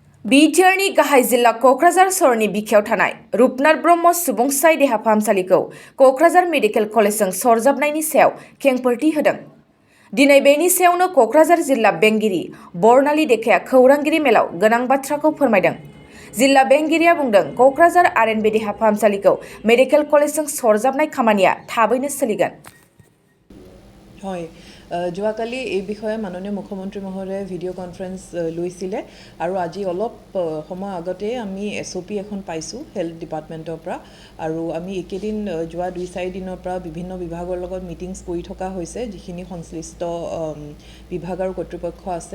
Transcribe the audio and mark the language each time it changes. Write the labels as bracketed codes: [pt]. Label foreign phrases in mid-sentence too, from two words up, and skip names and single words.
[brx] बिटिआरनि गाहाय जिल्ला क'क्राझार सहरनि बिखायाव थानाय रुपनाथ ब्रह्म सुबुंसाय देहा फाहामसालिखौ क'क्राझार मेडिकेल कलेजजों सरजाबनायनि सायाव खेंफोरथि होदों। दिनै बेनि सायावनो क'क्राझार जिल्ला बेंगिरि बर्नाली देखाया खौरांगिरि मेलाव गोनां बाथ्राखौ फोरमायदों। जिल्ला बेंगिरिया बुंदों, क'क्राझार आरएनबि देहा फाहामसालिखौ मेडिकेल कलेजजों सरजाबनाय खामानिया थाबैनो सोलिगोन। [as] হয় যোৱাকালি এই বিষয়ে মাননীয় মুখ্যমন্ত্ৰী মহোদয়ে ভিডিঅ' কনফাৰেন্স লৈছিলে আৰু আজি অলপ সময় আগতে আমি SOP এখন পাইছোঁ হেল্থ ডিপাৰ্টমেণ্টৰ পৰা আৰু আমি একেদিন যোৱা 2-4 দিনৰ পৰা বিভিন্ন বিভাগৰ লগত মিটিংছ কৰি থকা হৈছে, যিখিনি সংশ্লিষ্ট বিভাগ আৰু কৰ্তৃপক্ষ আছে।